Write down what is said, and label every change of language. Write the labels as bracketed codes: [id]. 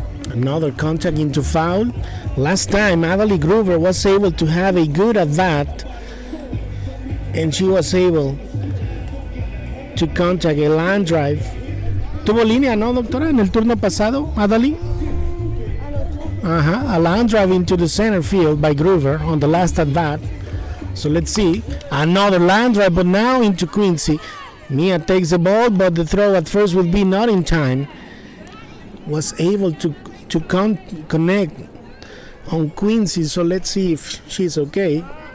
[en] Another contact into foul. Last time Adalie Groover was able to have a good at bat, and she was able to contact a line drive. [es] ¿Tuvo línea, no, doctora, en el turno pasado, Adalie? [en] A line drive into the center field by Groover on the last at bat. So let's see. Another line drive, but now into Quincy. Mia takes the ball, but the throw at first will be not in time. Was able to connect on Quincy, so let's see if she's okay.